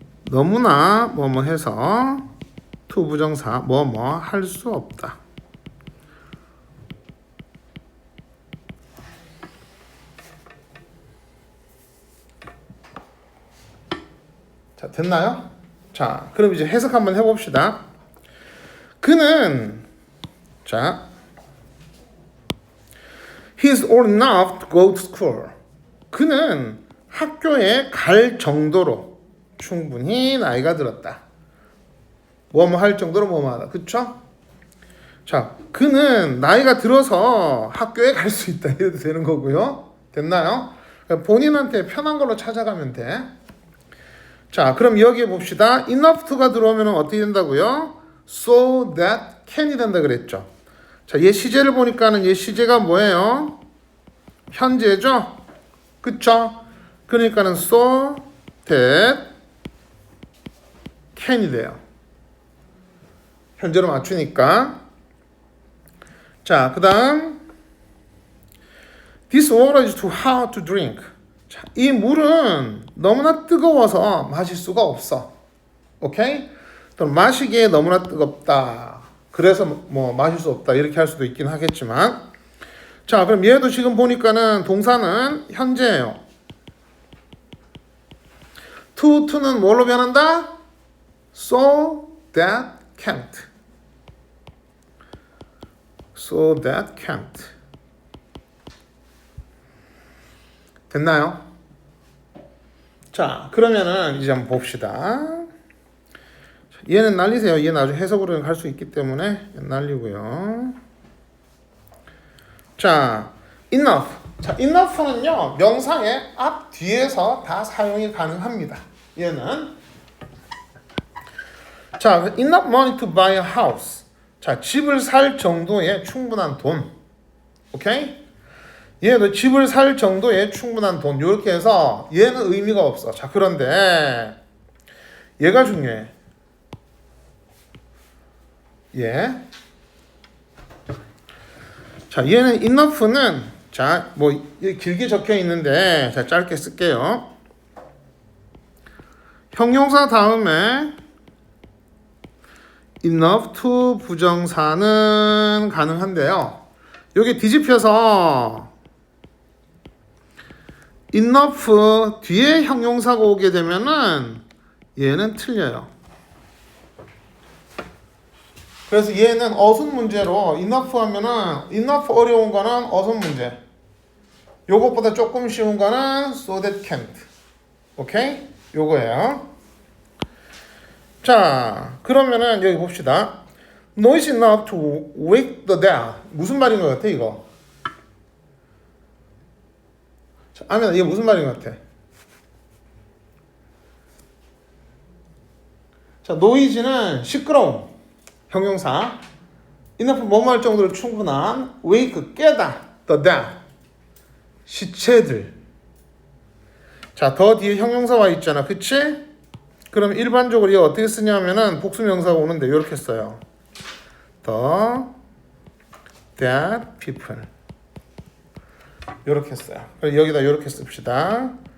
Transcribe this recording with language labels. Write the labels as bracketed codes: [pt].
[ko] 너무나 뭐뭐 해서 to 부정사 뭐뭐 할 수 없다. 자, 됐나요? 자, 그럼 이제 해석 한번 해봅시다. 그는 자, [en] he's old enough to go to school. [ko] 그는 학교에 갈 정도로 충분히 나이가 들었다. 뭐뭐 할 정도로 뭐뭐 하다. 그쵸? 자, 그는 나이가 들어서 학교에 갈 수 있다. 이래도 되는 거고요. 됐나요? 본인한테 편한 걸로 찾아가면 돼. 자, 그럼 여기에 봅시다. enough to가 들어오면 어떻게 된다고요? so that can이 된다 그랬죠. 자, 얘 시제를 보니까는 얘 시제가 뭐예요? 현재죠? 그쵸? 그러니까는 so that can이 돼요. 현재로 맞추니까. 자, 그 다음 [en] this water is too hot to drink. [ko] 자, 이 물은 너무나 뜨거워서 마실 수가 없어. 오케이? 또 마시기에 너무나 뜨겁다. 그래서 뭐 마실 수 없다. 이렇게 할 수도 있긴 하겠지만. 자, 그럼 얘도 지금 보니까는 동사는 현재예요. to는 뭘로 변한다? so that can't. so that can't. 됐나요? 자, 그러면은 이제 한번 봅시다. 얘는 날리세요. 얘는 아주 해석으로 할 수 있기 때문에 날리고요. 자, enough. 자, enough는요, 명사의 앞, 뒤에서 다 사용이 가능합니다. 얘는. 자, [en] enough money to buy a house. [ko] 자, 집을 살 정도의 충분한 돈. 오케이? 얘도 집을 살 정도의 충분한 돈. 이렇게 해서 얘는 의미가 없어. 자, 그런데 얘가 중요해. 얘. 자, 얘는 enough는 자, 뭐 길게 적혀 있는데 자, 짧게 쓸게요. 형용사 다음에 enough to 부정사는 가능한데요. 여기 뒤집혀서 enough 뒤에 형용사가 오게 되면은 얘는 틀려요. 그래서 얘는 어순 문제로 enough 하면은 enough 어려운 거는 어순 문제. 요것보다 조금 쉬운 거는 so that can't. 오케이? 요거예요. 자, 그러면은 여기 봅시다. [en] Noisy enough to wake the dead. [ko] 무슨 말인 것 같아 이거? 자, 아면 이게 무슨 말인 것 같아? 자, noisy는 시끄러움. 형용사. enough 뭐뭐 할 정도로 충분한 wake 깨다. the dead 시체들. 자, 더 뒤에 형용사 와 있잖아. 그치? 그럼 일반적으로 이거 어떻게 쓰냐면은 복수명사가 오는데 이렇게 써요. [en] The dead people. [ko] 이렇게 써요. 여기다 이렇게 씁시다.